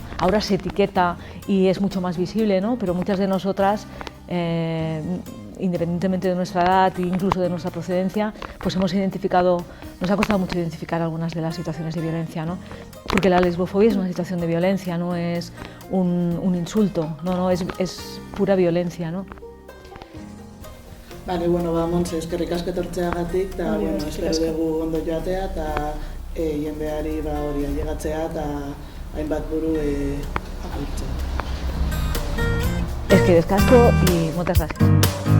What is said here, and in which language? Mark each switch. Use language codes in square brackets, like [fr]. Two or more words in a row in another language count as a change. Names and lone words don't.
[es] Ahora se etiqueta y es mucho más visible, ¿no? Pero muchas de nosotras, independientemente de nuestra edad e incluso de nuestra procedencia, pues hemos identificado, nos ha costado mucho identificar algunas de las situaciones de violencia, ¿no? Porque la lesbofobia es una situación de violencia, no es un insulto, no, es pura violencia, ¿no? Vale, [eu] bueno, Montse, eskerrik asko etortzeagatik, eta bueno, espero dugu ondo joatea, eta jendeari hori ailegatzea, eta hainbat buru apurtzea. Eskerrik asko [es] y muchas gracias.